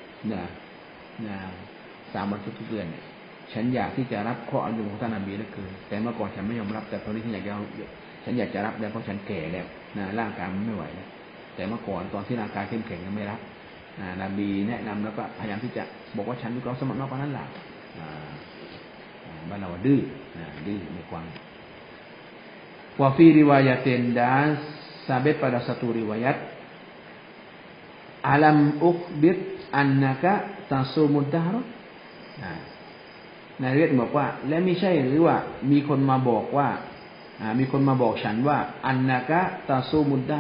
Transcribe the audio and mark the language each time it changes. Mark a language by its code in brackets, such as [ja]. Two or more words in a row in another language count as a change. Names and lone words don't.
[th] 3 วันทุกๆเดือนฉันอยากที่จะรับข้ออนุโลมของท่านนบีเหลือเกินแต่เมื่อก่อนฉั นไม่ยอมรับแต่ตอนนี้ฉันอยากจะรับแล้วเพราะฉันแก่แล้วร่างกายมันไม่ไหวแล้วแต่เมื่อก่อนตอนที่ร่างกายเข้มแข็งยังไม่รับนบีแนะนำแล้วก็พยายามที่จะบอกว่าฉันมีความสมัครมากกว่านั้นล่ะบ้านเราดื้อในความ [ar] وفي رواية [ms] dan sabit pada satu riwayat [ar] ألم أخبر أنك تصوم الدهر [th] ในเรื่องบอกว่าและไม่ใช่หรือว่ามีคนมาบอกฉันว่า [ar] أنك تصوم الد